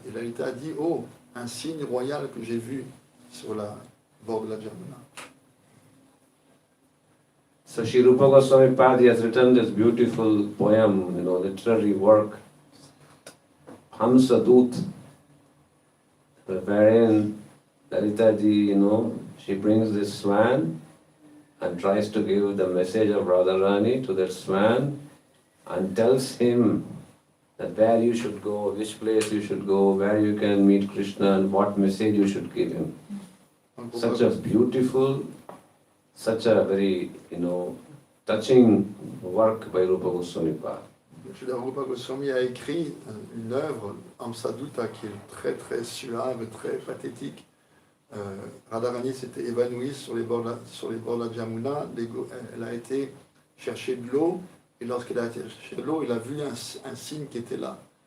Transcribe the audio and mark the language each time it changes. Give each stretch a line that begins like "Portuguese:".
French: Et Lalita a dit, oh, un signe royal que j'ai vu sur la bord de la Jamuna.
English: So Sri Rupa Goswami Pad has written this beautiful poem, literary work, Hamsa Dut, wherein Lalita ji, she brings this swan and tries to give the message of Radharani to that swan and tells him that where you should go, which place you should go, where you can meet Krishna and what message you should give him. Such a beautiful, such a very, touching work by Rupa Goswami Pad.
French: Rupa Goswami a écrit une œuvre, Amsaduta, qui est très très suave, très pathétique. Radharani s'était évanouie sur les bords de la Jamuna. Elle a été chercher de l'eau, et lorsqu'elle a été chercher de l'eau, elle a vu un signe qui était là.